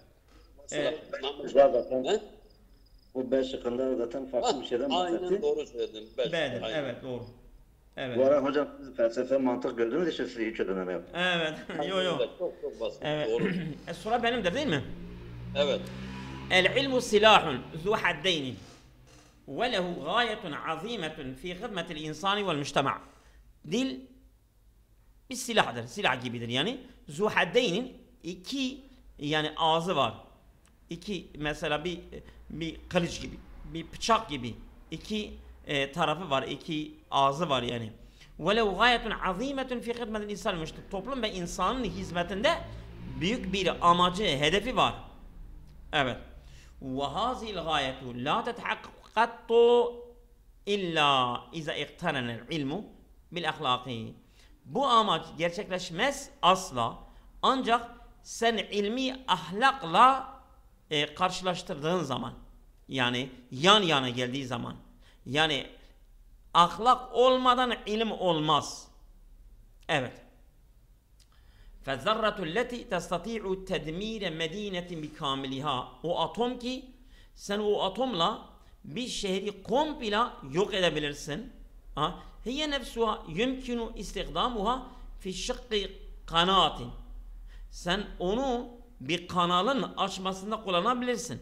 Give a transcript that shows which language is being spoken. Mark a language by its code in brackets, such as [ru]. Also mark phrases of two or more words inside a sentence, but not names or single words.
[tr] Zaten bu B şıkkında zaten farklı bir şeyden bahsetti. Aynen doğru söyledin. B'dir. Aynen. Evet doğru. Evet. Bu ara hocam siz felsefe, mantık gördüğünüz için siz hiç ödeme yapın. Evet. Yo. Çok çok basit. Evet. Doğru. Soru benimdir değil mi? Evet. [ar] العلم سلاح ذو حدين وله غاية عظيمة في خدمة الإنسان والمجتمع. [tr] Dil bir silahdır. Silah gibidir yani. Zu haddeyn'in iki yani ağzı var. İki mesela bir kılıç gibi, bir bıçak gibi iki tarafı var, iki ağzı var yani. [ar] وَلَوْ غَايَةٌ عَظِيمَةٌ فِي خِدْمَةِ الْاِنسَانِ [tr] Toplum ve insanın hizmetinde büyük bir amacı, hedefi var. Evet. [ar] وَهَذِي الْغَايَةُ لَا تَتَحَقَّقَ إِلَّا اِذَا اِقْتَرَنَ الْعِلْمُ بِالْاَخْلَاقِ [tr] Bu amaç gerçekleşmez asla ancak sen ilmi ahlakla karşılaştırdığın zaman yani yan yana geldiği zaman yani ahlak olmadan ilim olmaz. Evet. [ar] فَالذَّرَّةُ الَّتِي تَسْتَطِيعُ تَدْمِيرَ مَد۪ينَةٍ بِكَامِلِهَا [tr] O atom ki sen o atomla bir şehri komple yok edebilirsin. [ar] هي نفسها يمكن استخدامها في شق قناة. [tr] Sen onu bir kanalın açmasında kullanabilirsin.